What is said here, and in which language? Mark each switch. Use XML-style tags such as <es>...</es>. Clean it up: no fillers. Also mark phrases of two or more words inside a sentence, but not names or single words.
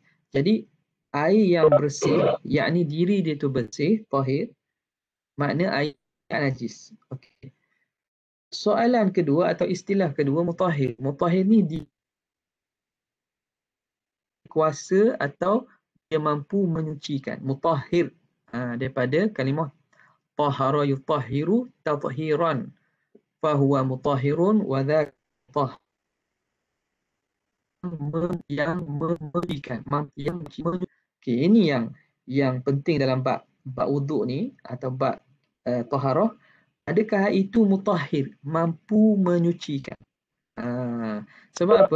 <ms>Jadi air yang bersih, yakni diri dia tu bersih, tahir, makna air tak najis. Okey. Soalan kedua atau istilah kedua mutahhir. Mutahhir ni kuasa atau dia mampu menyucikan. Mutahhir daripada kalimah</ms> <ar>طهر يطهر تطهيرا. فهو مطهر وذاك</ar> <ms>yang menyucikan. Okey, ini yang penting dalam bab wuduk ni atau bab taharah. Adakah itu mutahhir, mampu menyucikan? Sebab apa?</ms>